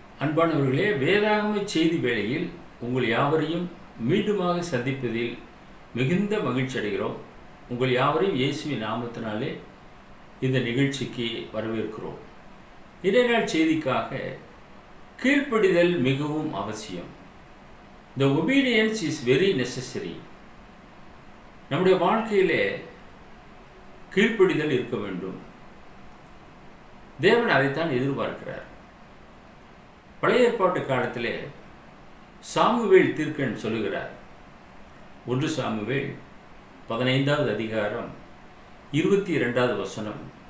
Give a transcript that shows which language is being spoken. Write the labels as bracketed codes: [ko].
[ta] அன்பானவர்களே, வேதாகம செய்தி வேளையில் உங்கள் யாவரையும் மீண்டுமாக சந்திப்பதில் மிகுந்த மகிழ்ச்சி அடைகிறோம். உங்கள் யாவரையும் இயேசுவின் நாமத்தினாலே இந்த நிகழ்ச்சிக்கு வரவேற்கிறோம். இன்றைய நாள் செய்திக்காக கீழ்ப்படிதல் மிகவும் அவசியம். [en] The obedience is very necessary. [ta] நம்முடைய வாழ்க்கையிலே கீழ்ப்படிதல் இருக்க வேண்டும். தேவன் அதைத்தான் எதிர்பார்க்கிறார். பழைய ஏற்பாட்டு காலத்திலே சாமுவேல் தீர்க்கன் சொல்லுகிறார். 1 சாமுவேல் 15வது அதிகாரம் 22வது வசனம்.